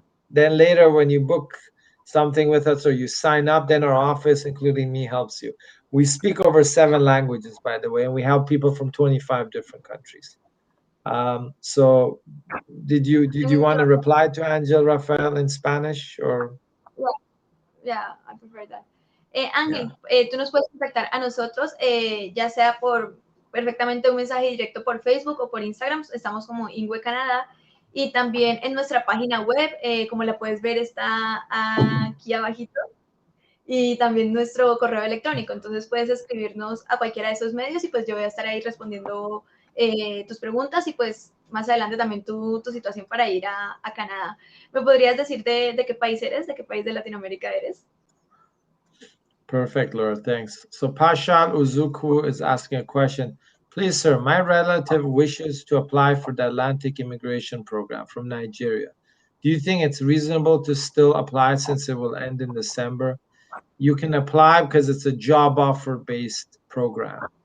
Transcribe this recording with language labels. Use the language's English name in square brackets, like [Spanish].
[English] Then later when you book something with us or you sign up, then our office, including me, helps you. We speak over 7 languages, by the way, and we help people from 25 different countries. So did you want to reply to Angel Rafael in Spanish or? Yeah, I prefer that. [Spanish] Ángel, tú nos puedes contactar a nosotros, ya sea por perfectamente un mensaje directo por Facebook o por Instagram, estamos como Ingwe Canadá, y también en nuestra página web, como la puedes ver, está aquí abajito, y también nuestro correo electrónico, entonces puedes escribirnos a cualquiera de esos medios y pues yo voy a estar ahí respondiendo tus preguntas y pues más adelante también tu situación para ir a Canadá. ¿Me podrías decir de qué país eres? ¿De qué país de Latinoamérica eres? [English] Perfect, Laura, thanks. So Pashal Uzuku is asking a question. Please, sir, my relative wishes to apply for the Atlantic Immigration Program from Nigeria. Do you think it's reasonable to still apply since it will end in December? You can apply because it's a job offer-based program.